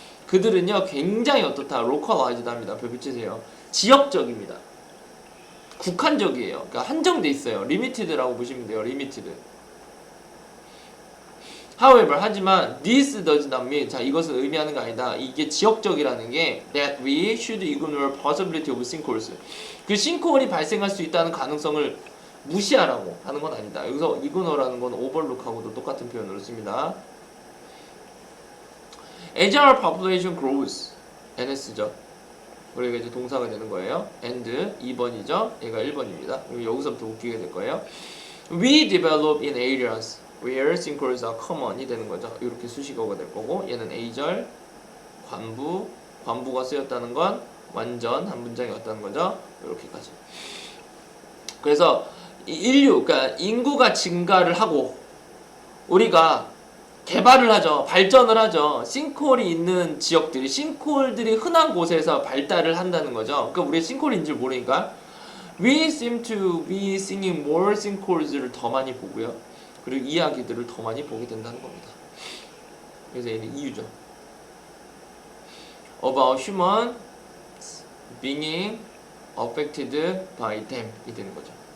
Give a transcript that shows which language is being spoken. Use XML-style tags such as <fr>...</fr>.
<ko>그들은요, 굉장히 어떻다? localized합니다. 별 붙이세요. 지역적입니다. 국한적이에요. 그러니까 한정돼 있어요. limited라고 보시면 돼요. limited. However, 하지만 this does not mean, 자, 이것은 의미하는 게 아니다.</ko> <en>이게 지역적이라는 게 that we should ignore possibility of sinkholes.</en> <ko>그 싱크홀이 발생할 수 있다는 가능성을 무시하라고 하는 건 아니다. 여기서 ignore라는 건 overlook하고도 똑같은 표현으로 씁니다.</ko> <en>As our population grows, NS죠.</en> <ko>그리고 이제 동사가 되는 거예요. and 2번이죠. 얘가 1번입니다. 그리고 여기서부터 웃기게 될 거예요. We develop in areas</ko> <en>where sinkholes are common이 되는 거죠.</en> <ko>이렇게 수식어가 될 거고 얘는 A절 관부가 쓰였다는 건 완전 한 문장이 왔다는 거죠. 이렇게까지. 그래서 그러니까 인구가 증가를 하고 우리가 개발을 하죠. 발전을 하죠. 싱크홀이 있는 지역들이 싱크홀들이 흔한 곳에서 발달을 한다는 거죠. 그러니까 우리가 싱크홀인 줄 모르니까 we seem to be seeing more sinkholes 를 더 많이 보고요. 그리고 이야기들을 더 많이 보게 된다는 겁니다. 그래서 얘는 이유죠.</ko> <en>About human being affected by them 이 되는 거죠.</en>